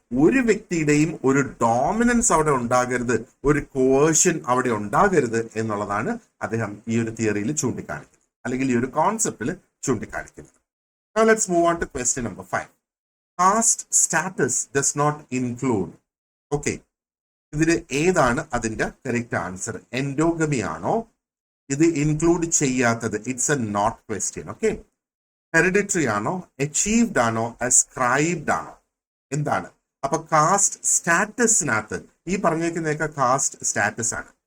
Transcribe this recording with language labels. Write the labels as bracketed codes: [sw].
[ml] ഒരു വ്യക്തിയുടെയും ഒരു ഡോമിനൻസ് അവിടെ ഉണ്ടാകരുത്, ഒരു കോവേർഷൻ അവിടെ ഉണ്ടാകരുത് എന്നുള്ളതാണ് അദ്ദേഹം ഈ ഒരു തിയറിയിൽ ചൂണ്ടിക്കാണിക്കുന്നത്, അല്ലെങ്കിൽ ഈ ഒരു കോൺസെപ്റ്റിൽ ചൂണ്ടിക്കാണിക്കുന്നത്. [en] Now let's move on to question number 5. Caste status does not include. [ml] Okay, ഇതിന് ഏതാണ് അതിന്റെ കറക്റ്റ് ആൻസർ? എൻഡോഗമി ആണോ ഇത് ഇൻക്ലൂഡ് ചെയ്യാത്തത്? [en] It's a note question. [ml] Okay, hereditary ആണോ, അച്ചീവ്ഡ് ആണോ, അസ്ക്രൈബ്ഡ് ആണോ? എന്താണ്? അപ്പൊ കാസ്റ്റ് സ്റ്റാറ്റസിനകത്ത് ഈ പറഞ്ഞേക്കുന്നതൊക്കെ കാസ്റ്റ് സ്റ്റാറ്റസ് ആണ്.